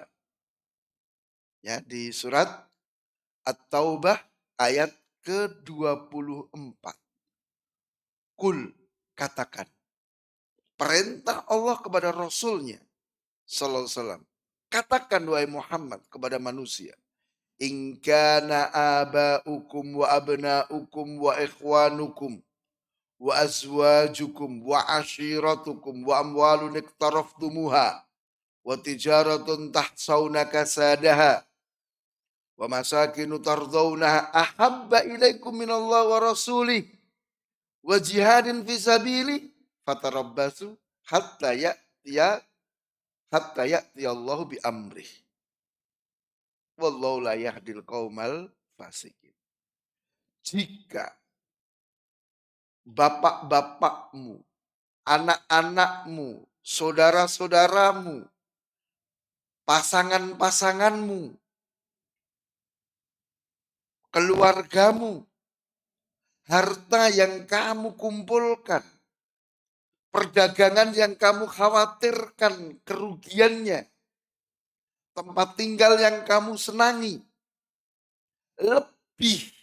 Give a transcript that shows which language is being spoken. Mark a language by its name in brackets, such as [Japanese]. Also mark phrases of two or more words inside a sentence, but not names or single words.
[Indonesian] Ya, di surat At-Taubah ayat ke-24. Kul, katakan. Perintah Allah kepada Rasulnya [Arabic] صلى الله عليه وسلم. [Indonesian] Katakan wahai Muhammad kepada manusia. [Arabic] إن كان آباؤكم وأبناؤكم وإخوانكم وأزواجكم و وعشيرتكم وأموال اقترفتموها وتجارة تخشون كسادها ومساكن ترضونها أحب إليكم من الله ورسوله وجهاد في سبيل فتربصوا حتى يأتي الله بأمره والله لا يهدي القوم الفاسقين. [Indonesian] Jika bapak-bapakmu, anak-anakmu, saudara-saudaramu, pasangan-pasanganmu, keluargamu, harta yang kamu kumpulkan, perdagangan yang kamu khawatirkan kerugiannya, tempat tinggal yang kamu senangi, lebih